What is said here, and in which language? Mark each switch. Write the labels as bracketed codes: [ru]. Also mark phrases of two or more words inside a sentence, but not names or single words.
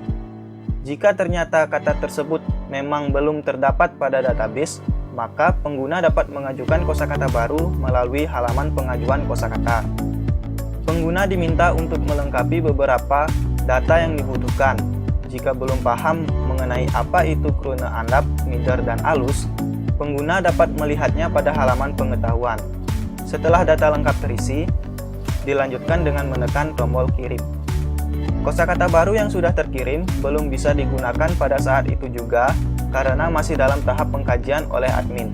[id] Jika ternyata kata tersebut memang belum terdapat pada database, maka pengguna dapat mengajukan kosakata baru melalui halaman pengajuan kosakata. Pengguna diminta untuk melengkapi beberapa data yang dibutuhkan. Jika belum paham mengenai apa itu krone andap, mider, dan alus, pengguna dapat melihatnya pada halaman pengetahuan. Setelah data lengkap terisi, dilanjutkan dengan menekan tombol kirim. Kosakata baru yang sudah terkirim belum bisa digunakan pada saat itu juga karena masih dalam tahap pengkajian oleh admin.